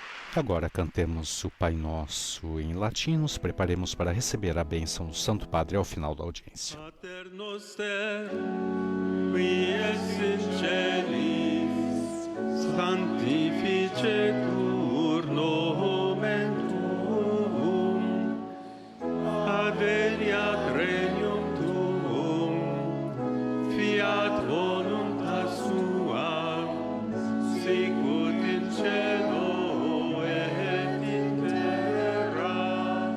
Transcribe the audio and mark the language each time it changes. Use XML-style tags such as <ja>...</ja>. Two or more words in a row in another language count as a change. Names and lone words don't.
<pt>Agora cantemos o Pai Nosso em latim, nos preparemos para receber a bênção do Santo Padre ao final da audiência.</pt> <la>Pater noster, qui es in celis, sanctificetur nomen tuum, adveniat regnum tuum, fiat voluntas tua, sicut in cielo et in terra.</la>